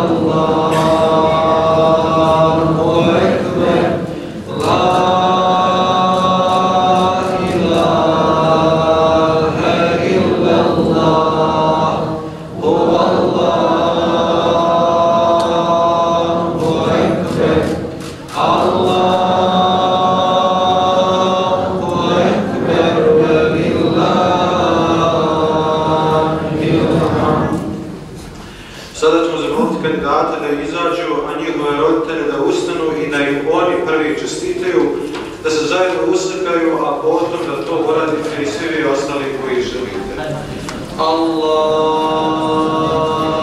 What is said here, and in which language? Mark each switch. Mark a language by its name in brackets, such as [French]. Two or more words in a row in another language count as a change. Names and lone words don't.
[Arabic] الله أكبر لا إله إلا الله الله أكبر الله أكبر ولله الحمد. [Bosnian] Sada ćemo zamoliti kandidate da izađu, a njihove roditelje da ustanu i da im oni prvi čestitaju, da se zajedno uslikaju, a potom da to uradite i svi vi ostali koji želite. Allah